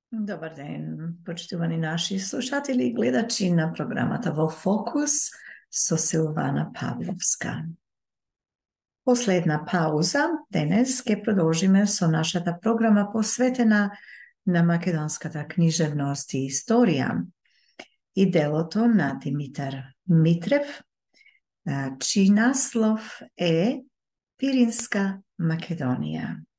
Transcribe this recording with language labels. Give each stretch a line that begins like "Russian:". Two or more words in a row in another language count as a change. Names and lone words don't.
Macedonian: Добар ден, поштовани наши слушатели и гледачи на програмата Во Фокус со Силвана Павловска. Последна пауза, денес, ќе продолжиме со нашата програма посветена на македонската книжевност и историја и делото на Димитар Митрев, чиј наслов е Пиринска Македонија.